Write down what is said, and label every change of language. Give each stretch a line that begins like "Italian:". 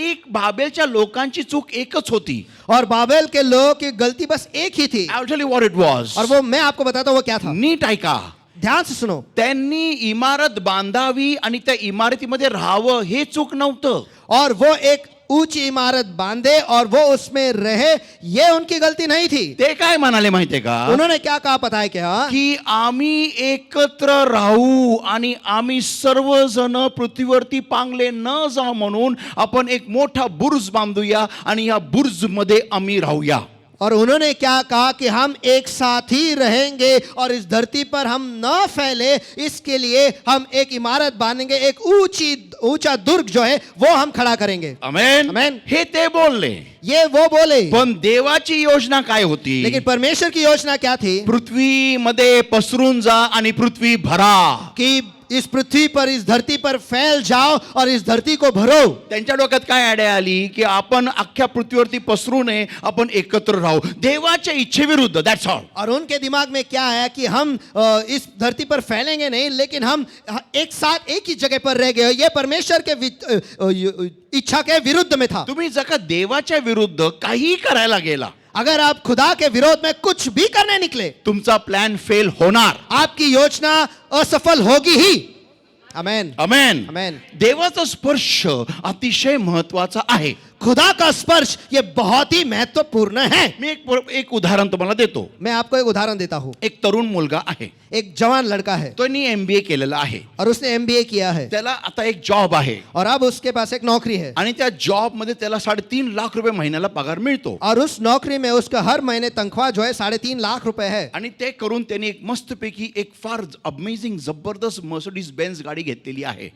Marathi: बाबेलच्या लोकांची चूक एकच होती.
Hindi: और बाबेल के लोगों की गलती बस एक ही थी।
English: I will tell you what it was.
Hindi: और वो मैं आपको बताता हूँ वो क्या था।
Marathi: नीट ऐका.
Hindi: ध्यान से सुनो,
Marathi: त्यांनी इमारत बांधावी आणि त्या इमारतीमध्ये राहावं हे चूक नव्हतं.
Hindi: और वो एक ऊंची इमारत बांधे और वो उसमें रहे, ये उनकी गलती नहीं थी।
Marathi: ते काय म्हणाले माहितीये का,
Hindi: उन्होंने क्या कहा पता है क्या?
Marathi: की आम्ही एकत्र राहू आणि आम्ही सर्वजण पृथ्वीवरती पांगले न जा म्हणून आपण एक मोठा बुर्ज बांधूया आणि या बुर्ज मध्ये आम्ही राहूया.
Hindi: और उन्होंने क्या कहा कि हम एक साथ ही रहेंगे और इस धरती पर हम न फैले, इसके लिए हम एक इमारत बांधेंगे, एक ऊंचा दुर्ग जो है वो हम खड़ा करेंगे. आमेन. आमेन.
Marathi: हे ते बोलले,
Hindi: ये वो बोले.
Marathi: पण देवाची योजना काय होती?
Hindi: लेकिन परमेश्वर की योजना क्या थी?
Marathi: पृथ्वीमध्ये पसरून जा आणि पृथ्वी भरा.
Hindi: कि इस पृथ्वी पर, इस धरती पर फैल जाओ और इस धरती को भरो.
Marathi: त्यांच्या डोक्यात काय आयडिया आली की आपण अख्ख्या पृथ्वीवरती पसरू नये, आपण एकत्र राहू देवाच्या इच्छेविरुद्ध.
English: That's all.
Hindi: और उनके दिमाग में क्या है कि हम इस धरती पर फैलेंगे नहीं, लेकिन हम एक साथ एक ही जगह पर रह गए. ये परमेश्वर के इच्छा के विरुद्ध में था.
Marathi: तुम्ही जर का देवाच्या विरुद्ध काही करायला गेला,
Hindi: अगर आप खुदा के विरोध में कुछ भी करने निकले,
Marathi: तुमचा प्लॅन फेल होणार.
Hindi: आपकी योजना असफल होगी ही. आमेन. आमेन. आमेन.
Marathi: देवाचा स्पर्श अतिशय महत्वाचा आहे.
Hindi: खुदा का स्पर्श ये बहुत ही महत्वपूर्ण है.
Marathi: मी एक उदाहरण तुम्हाला देतो.
Hindi: मैं आपको एक उदाहरण देता हूं.
Marathi: एक तरुण मुलगा आहे,
Hindi: एक जवान लड़का है
Marathi: तो MBA केलेला आहे.
Hindi: और उसने MBA किया है
Marathi: त्याला आता एक जॉब आहे
Hindi: और अब उसके पास एक नौकरी है.
Marathi: आणि त्या जॉब मध्ये त्याला 3.5 लाख रुपये महिन्याला पगार मिळतो.
Hindi: और उस नौकरी में उसका हर महीने तनख्वाह जो है 3.5 लाख रुपए है.
Marathi: आणि ते करून त्यांनी एक मस्तपैकी एक फार अमेझिंग जबरदस्त मर्सिडीज बेंज गाडी घेतलेली आहे.